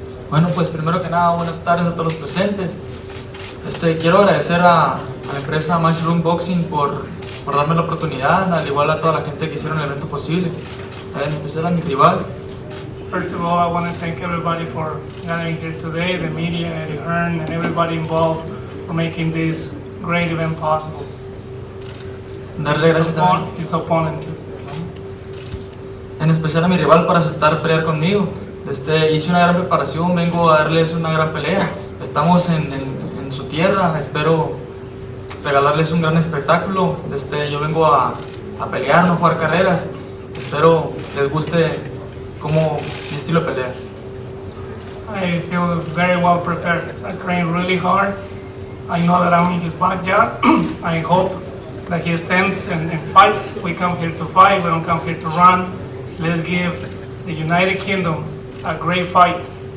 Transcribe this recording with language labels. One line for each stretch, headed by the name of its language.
Spanish: Bueno, pues primero que nada, buenas tardes a todos los presentes. Quiero agradecer a la empresa Matchroom Boxing por darme la oportunidad, al igual a toda la gente que hicieron el evento posible. En especial a mi rival.
English: First of all, I want to thank everybody for gathering here today, the media, Eddie Hearn, and everybody involved for making this great event possible.
Spanish: Darle gracias también.
English: His opponent too.
Spanish: En especial a mi rival por aceptar pelear conmigo. Hice una gran preparación, vengo a darles una gran pelea. Estamos en su tierra, espero regalarles un gran espectáculo. Yo vengo a pelear, no a jugar carreras. Espero les guste como mi estilo de pelea.
English: I feel very well prepared. I trained really hard. I know that I'm in his backyard. I hope that he stands and fights. We come here to fight, we don't come here to run. Let's give the United Kingdom a great fight.